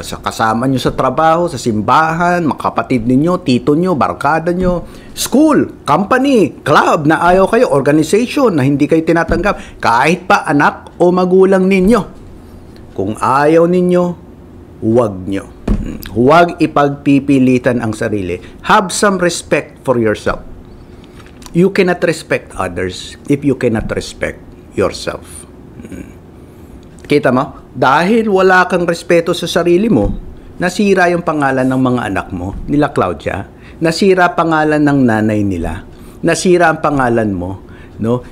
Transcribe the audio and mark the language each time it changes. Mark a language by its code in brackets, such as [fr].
[tl] Sa kasama nyo sa trabaho, sa simbahan, mga kapatid ninyo, tito nyo, barkada nyo, school, company, club na ayaw kayo, organization na hindi kayo tinatanggap, kahit pa anak o magulang ninyo. Kung ayaw ninyo, huwag nyo. Huwag ipagpipilitan ang sarili. [en] Have some respect for yourself. You cannot respect others if you cannot respect yourself. [tl] Kita mo? Dahil wala kang respeto sa sarili mo, nasira yung pangalan ng mga anak mo, nila Claudia, nasira pangalan ng nanay nila, nasira ang pangalan mo, no?